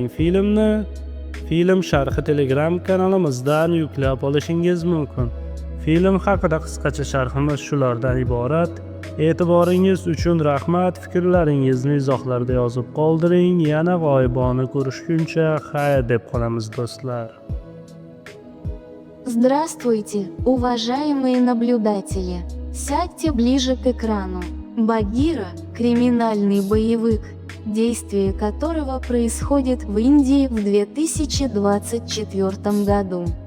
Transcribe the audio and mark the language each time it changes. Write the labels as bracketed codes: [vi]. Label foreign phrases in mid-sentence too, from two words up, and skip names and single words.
[uz] Film sharhi Telegram kanalimizdan yuklab olishingiz mumkin. Film haqida qisqacha sharhimiz shulardan iborat. E'tiboringiz uchun rahmat. Fikrlaringizni izohlarda yozib qoldiring. Yana g'oyibona ko'rishguncha xayr deb qolamiz do'stlar. [ru] Здравствуйте, уважаемые наблюдатели! Сядьте ближе к экрану. Багира – криминальный боевик, действие которого происходит в Индии в 2024 году.